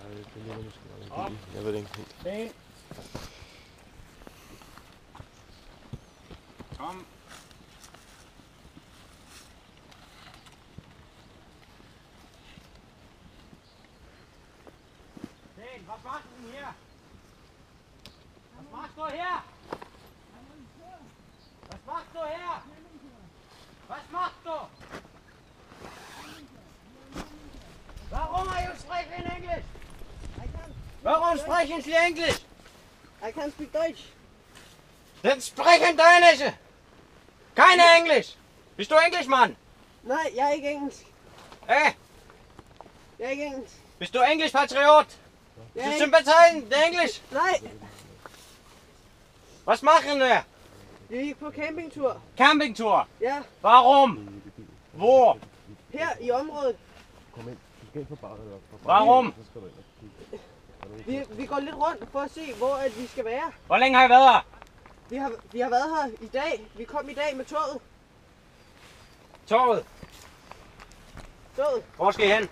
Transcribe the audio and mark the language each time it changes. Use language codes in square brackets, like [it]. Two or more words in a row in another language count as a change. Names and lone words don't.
[da] Det ligger måske nok en bil. Jeg ved det ikke helt. Sten. Kom. Sten, [de] was machst du denn hier? Was machst du her? Was machst du her? Was machst du? [en] Warum are you speaking English? [de] Warum sprechen Sie Englisch? [en] I can speak Deutsch. [de] Dann sprechen Dänische! Keine Englisch! Bist du Englischmann? [da] Nej, jeg er ikke engelsk. Hey, Jeg er ikke engelsk. [de] bist du Englisch-Patriot? [da] Jeg [de] Du [da] er ikke... [de] sympathiserer Englisch? [da] Nej, [de] Was machen wir? [da] vi gik på campingtur. [de] Campingtour. Ja, Warum? Wo? [da] her i området. Kom ind. Du skal ind på badet op. [de] Warum? [da] Så skal du ind og kigge. Vi går lidt rundt for at se, hvor at vi skal være. Hvor længe har I været her? Vi har været her i dag. Vi kom i dag med toget. Toget. Hvor skal I hen?